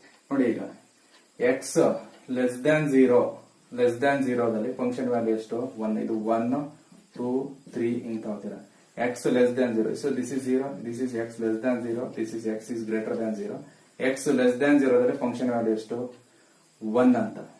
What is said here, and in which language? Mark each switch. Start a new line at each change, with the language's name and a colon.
Kannada: ನೋಡಿ, ಈಗ x less than 0 ದಲ್ಲಿ ಫಂಕ್ಷನ್ ವ್ಯಾಲ್ಯೂ ಎಷ್ಟು, 1. ಇದು 1 2 3 ಹಿಂಗ್ ತಗೋತೀರಾ.
English: x less than 0, so this is 0, this is x less than 0, this is x is greater than 0. x less than 0
Kannada: ದಲ್ಲಿ function value ಎಷ್ಟು, 1 ಅಂತ.